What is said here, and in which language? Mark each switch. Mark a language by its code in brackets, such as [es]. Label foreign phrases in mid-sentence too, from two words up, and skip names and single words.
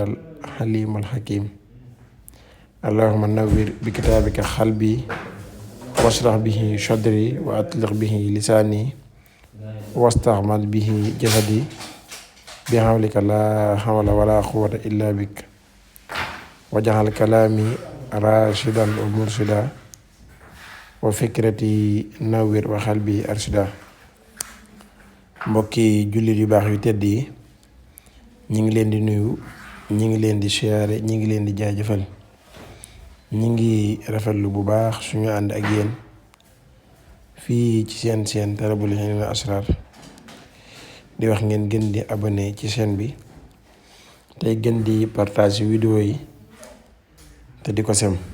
[ar] الحليم الحكيم اللهم نور بكتابك قلبي واشرح به صدري وأطلق به لساني واستعمل به جسدي بحولك لا حول ولا قوة إلا بك وجعل كلامي راشدا ومرشدا وفكرتي نور وقلبي أرشد. [wo] Mbokki jullit yu baax yu tedd yi ñi ngi leen di nuyu, ñi ngi leen di siyaare, ñi ngi leen di jaajëfal, ñi ngi rafetlu bu baax suñu ànd ak yéen fii ci seen Talabul Hilmi wal Asrar di wax ngeen gën di abonné ci chaîne bi tey gën di [fr] partage vidéo [wo] yi te di ko sem.